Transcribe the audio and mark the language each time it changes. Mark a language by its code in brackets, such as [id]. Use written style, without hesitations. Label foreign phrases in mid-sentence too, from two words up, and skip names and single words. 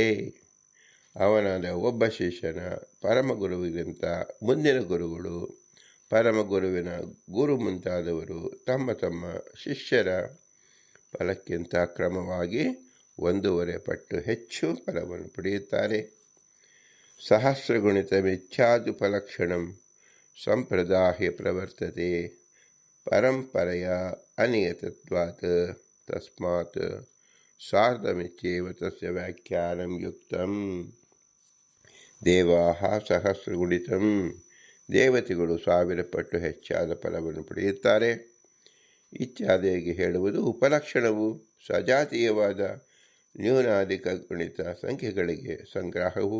[kn] ಅವನಾದ ಒಬ್ಬ ಶಿಷ್ಯನ ಪರಮಗುರುವಿಗಿಂತ ಮುಂದಿನ ಗುರುಗಳು, ಪರಮಗುರುವಿನ ಗುರು ಮುಂತಾದವರು ತಮ್ಮ ತಮ್ಮ ಶಿಷ್ಯರ ಫಲಕ್ಕಿಂತ ಕ್ರಮವಾಗಿ 1.5 ಪಟ್ಟು ಹೆಚ್ಚು ಫಲವನ್ನು ಪಡೆಯುತ್ತಾರೆ. [sa] ಸಹಸ್ರಗುಣಿತ ಮಿಥ್ಯಾದು ಫಲಕ್ಷಣಂ ಸಂಪ್ರದಾಯ ಪ್ರವರ್ತತೆ ಪರಂಪರೆಯ ಅನಿಯತತ್ವಾತ್ ತಸ್ಮಾತ್ ಸಾರ್ಧಮಿತ್ಯೇವ ತಸ್ಯ ವ್ಯಾಖ್ಯಾನಂ ಯುಕ್ತಂ. ದೇವಾಃ ಸಹಸ್ರಗುಣಿತಂ [kn] ದೇವತೆಗಳು 1000 ಪಟ್ಟು ಹೆಚ್ಚಾದ ಫಲವನ್ನು ಪಡೆಯುತ್ತಾರೆ ಇತ್ಯಾದಿಯಾಗಿ ಹೇಳುವುದು ಉಪಲಕ್ಷಣವು ಸಜಾತೀಯವಾದ ನ್ಯೂನಾಧಿಕ ಗುಣಿತ ಸಂಖ್ಯೆಗಳಿಗೆ ಸಂಗ್ರಹವು.